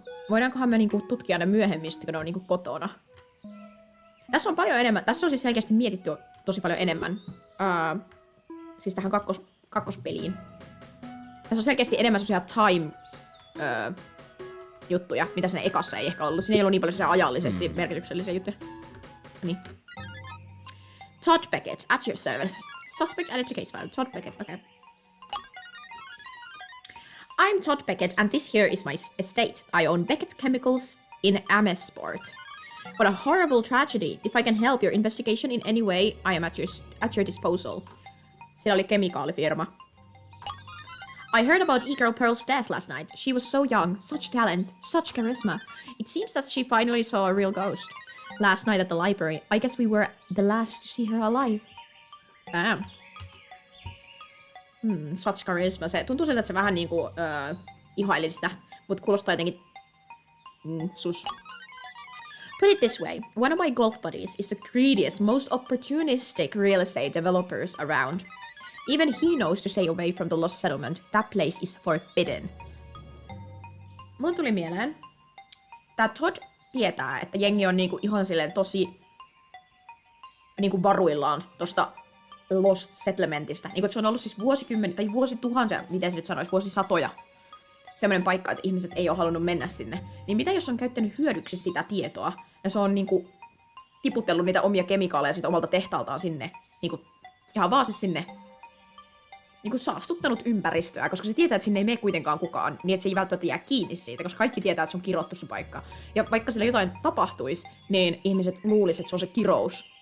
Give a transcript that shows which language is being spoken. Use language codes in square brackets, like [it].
[fi] Voidaankohan me niinku tutkia ne myöhemmin, kun ne on niinku kotona? Tässä on paljon enemmän. Tässä on siis selkeästi mietitty tosi paljon enemmän. Siis tähän kakkospeliin. Tässä on selkeästi enemmän sellaisia time juttuja, mitä siinä ekassa ei ehkä ollut. Siinä ei ollut niin paljon sellaisia ajallisesti merkityksellisiä juttuja. Niin. [en] Todd Beckett, at your service. Suspect added to case file. Todd Beckett, okay. I'm Todd Beckett, and this here is my estate. I own Beckett Chemicals in Amesport. What a horrible tragedy. If I can help your investigation in any way, I am at your disposal. [fi] Siellä oli kemikaalifirma. [en] I heard about e-girl Pearl's death last night. She was so young, such talent, such charisma. It seems that she finally saw a real ghost. Last night at the library. I guess we were the last to see her alive. Such charisma. [fi] Se tuntuu siltä, että se vähän niinku ihaili sitä, mut kuulostaa jotenkin sus. [en] Put it this way, one of my golf buddies is the greediest, most opportunistic real estate developers around. Even he knows to stay away from the lost settlement. That place is forbidden. [fi] Mulla tuli mieleen, tää Todd tietää, että jengi on niinku ihan silleen tosi niinku varuillaan tosta Lost Settlementista. Niinku, se on ollut siis vuosikymmeniä, tai vuosituhansia, miten se nyt sanoisi, vuosisatoja. Semmoinen paikka, että ihmiset ei ole halunnut mennä sinne. Niin mitä jos on käyttänyt hyödyksi sitä tietoa, ja se on niinku tiputellut niitä omia kemikaaleja sit omalta tehtaaltaan sinne, niinku ihan vaan siis sinne, niinku saastuttanut ympäristöä, koska se tietää, että sinne ei mene kuitenkaan kukaan, niin että se ei välttämättä jää kiinni siitä, koska kaikki tietää, että se on kirottu se paikka. Ja vaikka sillä jotain tapahtuisi, niin ihmiset luulisivat, että se on se kirous,